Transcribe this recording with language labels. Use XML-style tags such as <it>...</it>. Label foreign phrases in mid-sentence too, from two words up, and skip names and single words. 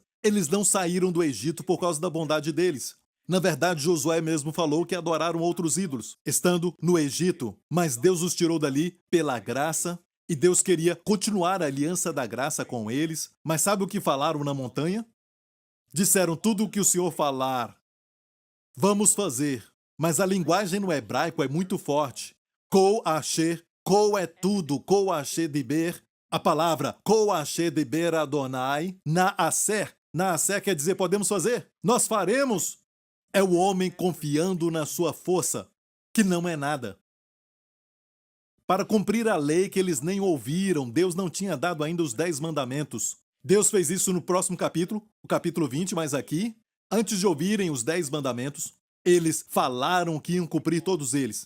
<pt>Eles não saíram do Egito por causa da bondade deles. Na verdade, Josué mesmo falou que adoraram outros ídolos, estando no Egito. Mas Deus os tirou dali pela graça. E Deus queria continuar a aliança da graça com eles. Mas sabe o que falaram na montanha? Disseram: tudo o que o Senhor falar, vamos fazer. Mas a linguagem no hebraico é muito forte.</pt> <he>כל אשר, כל</he> <pt>é tudo,</pt> <he>כל אשר דיבר.</he> <pt>A palavra</pt> <he>כל אשר דיבר יהוה, naaser.</he> <pt>Naaser quer dizer podemos fazer, nós faremos. É o homem confiando na sua força, que não é nada. Para cumprir a lei que eles nem ouviram, Deus não tinha dado ainda os 10 mandamentos. Deus fez isso no próximo capítulo, o capítulo 20, mas aqui, antes de ouvirem os 10 mandamentos, eles falaram que iam cumprir todos eles.</pt>